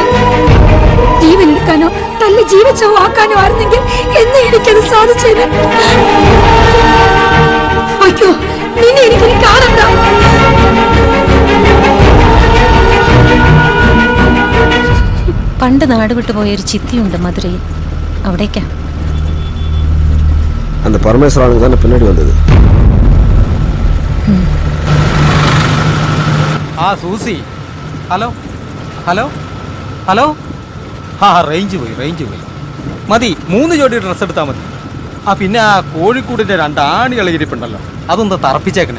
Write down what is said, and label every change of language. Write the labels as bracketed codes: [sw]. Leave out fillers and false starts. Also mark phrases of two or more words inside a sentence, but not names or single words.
[ml] ജീവൻ എടുക്കാനോ തല്ലി ജീവിച്ചോ ആക്കാനോ ആയിരുന്നെങ്കിൽ എന്നെ എനിക്കത് സാധിച്ചത്. അയ്യോ, നിന്നെ എനിക്കിനി കാണണ്ട. പണ്ട് നാട് വിട്ടുപോയൊരു ചിത്തിയുണ്ട് മധുരയിൽ, അവിടേക്കാ. [ta] அந்த பரமேஸ்வரனுக்கு தானே பின்னாடி வந்தது. [ml] സൂസി, ഹലോ ഹലോ ഹലോ. റേഞ്ച് പോയി മതി. 3 ജോഡി ഡ്രസ്സ് എടുത്താൽ മതി. പിന്നെ ആ കോഴിക്കൂടിൻ്റെ 2 ആണികൾ ഇരിപ്പുണ്ടല്ലോ, അതൊന്ന് തറപ്പിച്ചേക്കണേ.